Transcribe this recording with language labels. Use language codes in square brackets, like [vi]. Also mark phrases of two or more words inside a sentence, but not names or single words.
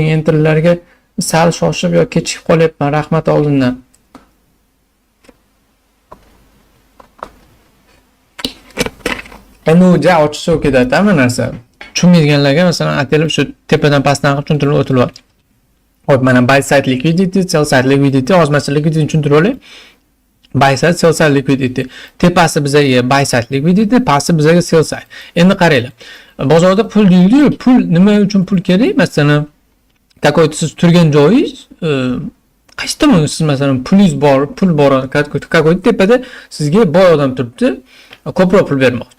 [uz] Entrylarga sal shoshib yoki kechikib qolyapman. Rahmat oldindan. Endi u ochiqcha ketadi hamma narsa. Tushunmaydiganlarga masalan atalib shu tepadan pastdan qilib tushuntirib o'tilyapti. Hop, mana [en] buy side liquidity, sell side liquidity, [uz] hozir liquidity tushuntirib olay. [en] Buy side, sell side liquidity. [uz] Tepasi bizga [en] buy side liquidity, [uz] pasti bizga [en] sell side. [uz] Endi qaranglar. Bozorda pul deyildi-yu, pul nima uchun pul kerak? Masalan, takoy siz turgan joyingiz qaysi tomonga siz masalan pulingiz bor, pul bor, takoy tepada sizga boy odam turibdi, ko'proq pul bermoqchi.